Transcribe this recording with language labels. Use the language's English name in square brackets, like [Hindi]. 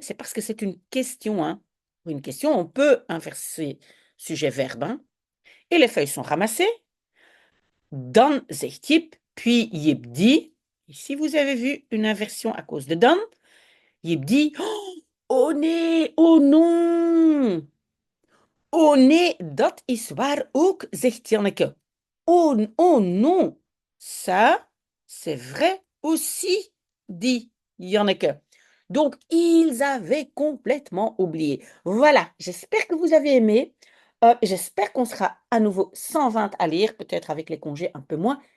[French] C'est parce que c'est une question. Hein. Pour une question, on peut inverser sujet-verbe. Hein. Et les feuilles sont ramassées. [Dutch] Dan zegt Jip, [French] puis Jip dit. Ici, vous avez vu une inversion à cause de dan. Jip dit, [Dutch] oh nee, [French] oh non. [Dutch] Oh nee, dat is waar ook, zegt Janneke. [French] Oh, oh non, ça, c'est vrai aussi, dit Janneke. Donc, ils avaient complètement oublié. Voilà, j'espère que vous avez aimé. J'espère qu'on sera à nouveau 120 à lire, peut-être avec les congés un peu moins.